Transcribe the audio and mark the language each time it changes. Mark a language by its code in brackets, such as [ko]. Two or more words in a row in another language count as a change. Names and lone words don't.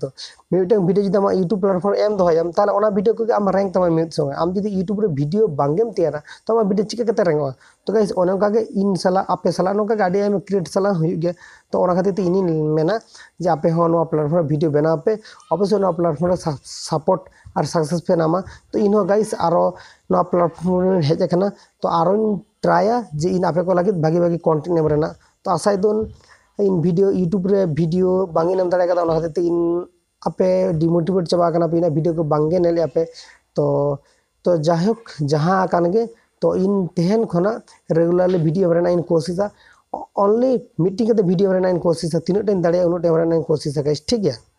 [sat] तो मिमिटंग वीडियो जदि आम यूट्यूब प्लेटफॉर्म एम दोहयम ताले ओना वीडियो को आम रैंक तमा मिद समय आम जदि यूट्यूब रे वीडियो बांगेम तैयारा तो आम वीडियो चिका कते रैंकवा। तो गाइस ओने ओनका के इन सला आपे सला नोका गाडी आम क्रिएट सला हुई गया। तो ओना खातिर ते इनी मेना जे आपे हो नोआ प्लेटफॉर्म वीडियो बना पे अवश्य नोआ प्लेटफॉर्म सपोर्ट और सक्सेस पे नामा। तो इन गाइस आरो नोआ प्लेटफॉर्म हेज कना तो आरो ट्राया जे इन आपे को लगे भागी भागी कंटेंट एम रेना। तो आशा दोन इन वीडियो यूट्यूब रे वीडियो बांगे नाम दाड़े कदा ओना खातिर ते इन आपे डिमोटिवेट चाबा कना पे वीडियो को बांगे नेले आपे। तो जाहक जहां कान गे तो इन तेहन खना रेगुलरली वीडियो रेना इन कोशिशा ओनली मीटिंग के वीडियो रेना इन कोशिशा तीन टाइम दाड़े उन टाइम रेना इन कोशिशा गाइस [hi] ठीक है।